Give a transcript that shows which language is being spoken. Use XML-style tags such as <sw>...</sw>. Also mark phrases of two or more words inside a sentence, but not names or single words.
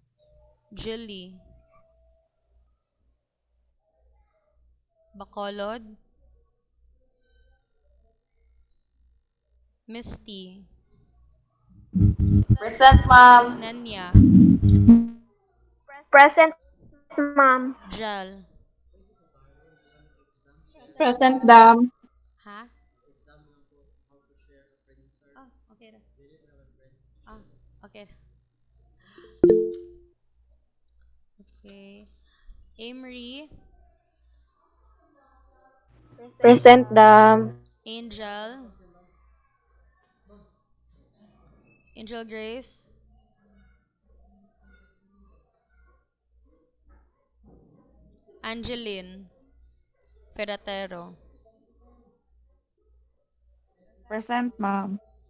<en>Jilly, Bacolod, Misty, Present, ma'am. Nanya, Present, ma'am. Jel. Present, dam.</en> <ceb>Ha? Ah, Okay ra.</ceb> <en>Ah, okay. Okay. Amory, Present dam. Angel, Angel Grace, Angeline, Peratero, Present, ma'am.</en>